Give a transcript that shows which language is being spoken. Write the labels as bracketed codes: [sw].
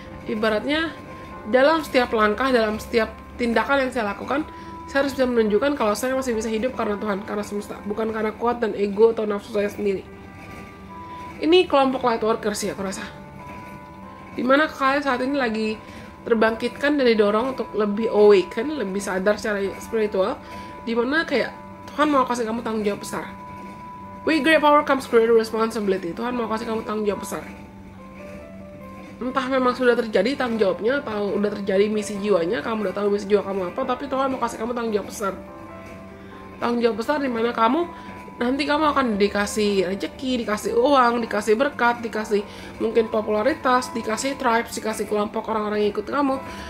[id] Ibaratnya dalam setiap langkah, dalam setiap tindakan yang saya lakukan, saya harus bisa menunjukkan kalau saya masih bisa hidup karena Tuhan, karena semesta, bukan karena kuat dan ego atau nafsu saya sendiri. Ini kelompok light workers ya, aku rasa. Dimana kalian saat ini lagi terbangkitkan dan didorong untuk lebih awaken, lebih sadar secara spiritual, dimana kayak Tuhan mau kasih kamu tanggung jawab besar. [en] With great power comes great responsibility. [id] Tuhan mau kasih kamu tanggung jawab besar. Entah memang sudah terjadi tanggung jawabnya, atau udah terjadi misi jiwanya, kamu udah tahu misi jiwa kamu apa, tapi Tuhan mau kasih kamu tanggung jawab besar. Tanggung jawab besar dimana kamu nanti kamu akan dikasih rezeki, dikasih uang, dikasih berkat, dikasih mungkin popularitas, dikasih tribes, dikasih kelompok orang-orang yang ikut kamu.